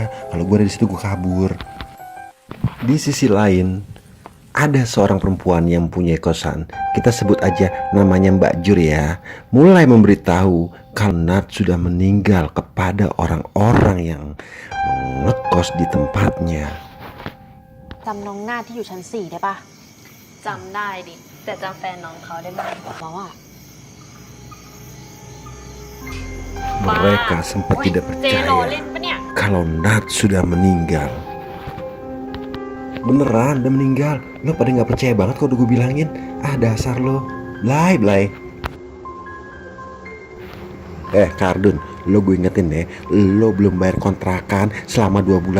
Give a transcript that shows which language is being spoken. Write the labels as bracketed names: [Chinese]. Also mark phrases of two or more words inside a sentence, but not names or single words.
[Indonesian] Kalau gue ada di situ gue kabur. Di sisi lain, ada seorang perempuan yang mempunyai kosan, kita sebut aja namanya Mbak Jur ya, mulai memberitahu kalau Nat sudah meninggal kepada orang-orang yang ngekos di tempatnya. [Thai] จำน้องนาฏที่อยู่ชั้น 4 ได้ปะ จำได้ดิ แต่จำแฟนน้องเขาได้มากกว่า บอกว่า [Indonesian] Mereka sempat tidak [Thai] เจโร [Indonesian] percaya [Thai] เล่นปะเนี่ย [Indonesian] kalau Nat sudah meninggal. Beneran udah meninggal. Lo pada gak percaya banget kalau udah gue bilangin. Ah, dasar lo Blay. Kardun, lo gue ingetin deh, lo belum bayar kontrakan selama 2 bulan.